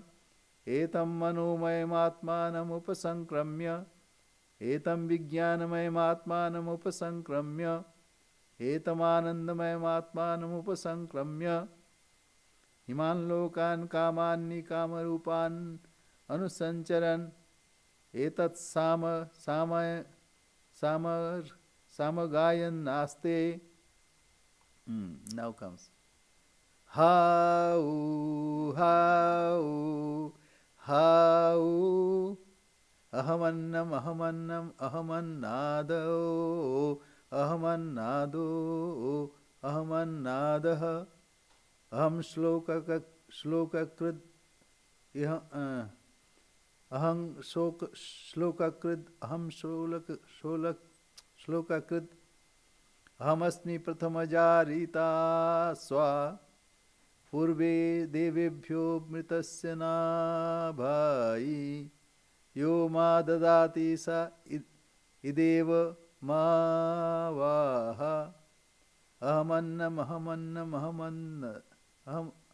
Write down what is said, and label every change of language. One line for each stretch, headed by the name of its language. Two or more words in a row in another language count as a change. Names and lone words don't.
Sanskrit: एतं मनोमयमात्मानम् उपसंक्रम्य एतं विज्ञानमयमात्मानम् उपसंक्रम्य एतमानंदमयमात्मानम् उपसंक्रम्य हिमान लोकान् कामान्नि कामरूपान् अनुसंचरन् एतत् सामगायन् नास्ते.
English: Now comes
Sanskrit: हाउ हाउ हाउ अहमन्नम् अहमन्नम् अहमन्नादो अहमन्नादो अहमन्नादः, अहं श्लोककृत्, अहं श्लोककृत् अहं श्लोककृत् अहमस्मि प्रथमजा ऋतस्य पूर्वं देवेभ्यो अमृतस्य नाभायि, यो मा ददाति स इदेव मा वाह अहमन्नम अहमन्नम अहमन्न अहम